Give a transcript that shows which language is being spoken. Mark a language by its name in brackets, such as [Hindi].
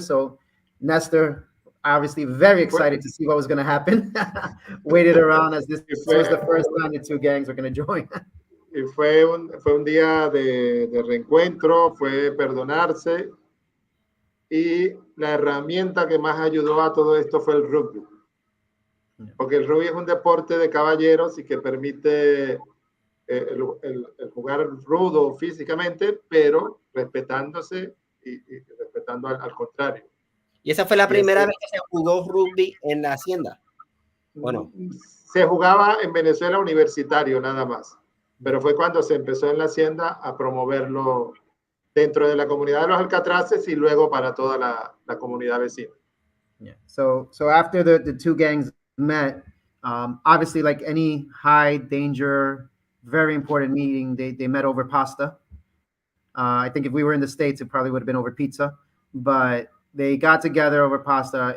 [English] So Nestor, obviously very excited to see what was going to happen, waited around as this was the first time the two gangs were going to join. [Spanish] Y fue un día de reencuentro, fue perdonarse, y la herramienta que más ayudó a todo esto fue el rugby. Porque el rugby es un deporte de caballeros y que permite el jugar rudo físicamente, pero respetándose y respetando al contrario. ¿Y esa fue la primera vez que se jugó rugby en la Hacienda? Bueno, se jugaba en Venezuela universitario nada más, pero fue cuando se empezó en la Hacienda a promoverlo dentro de la comunidad de los Alcatraces y luego para toda la comunidad vecina. [English] Yeah. So after the two gangs met, obviously like any high danger, very important meeting, they met over pasta. I think if we were in the States, it probably would have been over pizza, but they got together over pasta.